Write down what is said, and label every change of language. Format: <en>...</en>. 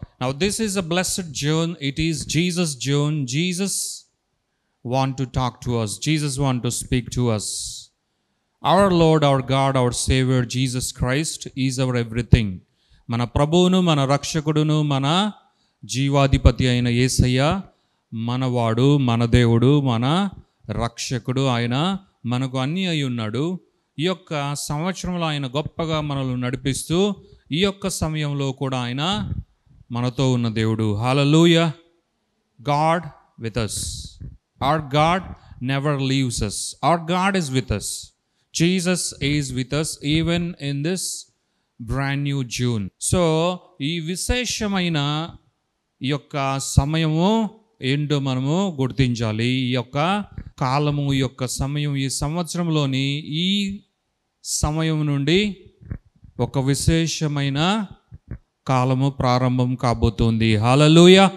<en>Now this is a blessed June. It is Jesus June. Jesus want to talk to us. Jesus want to speak to us. Our Lord, our God, our Savior, Jesus Christ is our everything.</en> <te>మన ప్రభువును, మన రక్షకుడును, మన జీవాధిపతి అయిన యేసయ్య మనవాడు, మన దేవుడు, మన రక్షకుడు. ఆయన మనకు అన్నీ అయి ఉన్నాడు. ఈ యొక్క సంవత్సరంలో ఆయన గొప్పగా మనల్ని నడిపిస్తూ ఈ యొక్క సమయంలో కూడా ఆయన మనతో ఉన్న దేవుడు.</te> <en>Hallelujah. God with us. Our God never leaves us. Our God is with us. Jesus is with us even in this brand new June.</en> <te>So ఈ విశేషమైన ఈ యొక్క సమయము ఏంటో మనము గుర్తించాలి. ఈ యొక్క కాలము, ఈ యొక్క సమయం, ఈ సంవత్సరంలోని ఈ సమయం నుండి ఒక విశేషమైన కాలము ప్రారంభం కాబోతోంది. హల్లెలూయా.</te>